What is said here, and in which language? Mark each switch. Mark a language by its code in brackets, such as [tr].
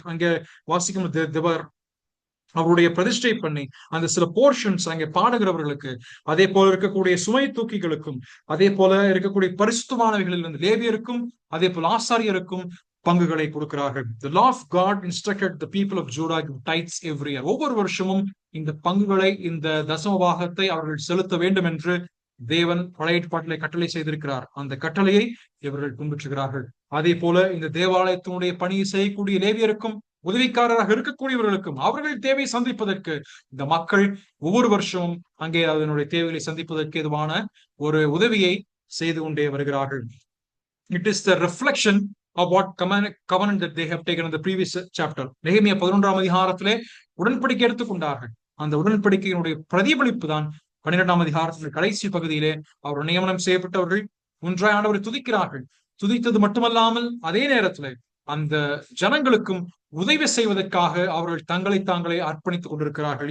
[ta] அங்க வாசிக்கும் அவருடைய பிரதிஷ்டை பண்ணி அந்த சில போர்ஷன்ஸ் அங்கே பாடுகிறவர்களுக்கு, அதே போல இருக்கக்கூடிய சுமை தூக்கிகளுக்கும், அதே போல இருக்கக்கூடிய பரிசுத்தமானவைகளில் இருந்து லேவியருக்கும் அதே போல ஆசாரியருக்கும் பங்குகளை கொடுக்கிறார்கள். [en] The law of God instructed the people of Judah to give tithes every year. [ta] ஒவ்வொரு வருஷமும் இந்த பங்குகளை, இந்த தசம பாகத்தை அவர்கள் செலுத்த வேண்டும் என்று தேவன் பழைய ஏற்பாட்டிலே கட்டளை செய்திருக்கிறார். அந்த கட்டளையை இவர்கள் பின்பற்றுகிறார்கள். அதே போல இந்த தேவாலயத்தினுடைய பணியை செய்யக்கூடிய லேவியருக்கும் உதவிக்காரராக இருக்கக்கூடியவர்களுக்கும் அவர்கள் தேவை சந்திப்பதற்கு இந்த மக்கள் ஒவ்வொரு வருஷமும் அங்கே அதனுடைய தேவைகளை சந்திப்பதற்கு எதுவான ஒரு உதவியை செய்து கொண்டே வருகிறார்கள். [en] It is the reflection of what covenant that they have taken in the previous chapter. [ta] நெகேமியா 11ஆம் அதிகாரத்திலே உடன்படிக்கை எடுத்துக்கொண்டார்கள். அந்த உடன்படிக்கையினுடைய பிரதிபலிப்பு தான் 12ஆம் அதிகாரத்தின் கடைசி பகுதியிலே அவர் நியமனம் செய்யப்பட்டவர்கள் ஒன்றாய் ஆண்டவரை துதிக்கிறார்கள். துதித்தது மட்டுமல்லாமல் அதே நேரத்திலே அந்த ஜனங்களுக்கும் உதவி செய்வதற்காக அவர்கள் தங்களை தாங்களே அர்ப்பணித்துக் கொண்டிருக்கிறார்கள்.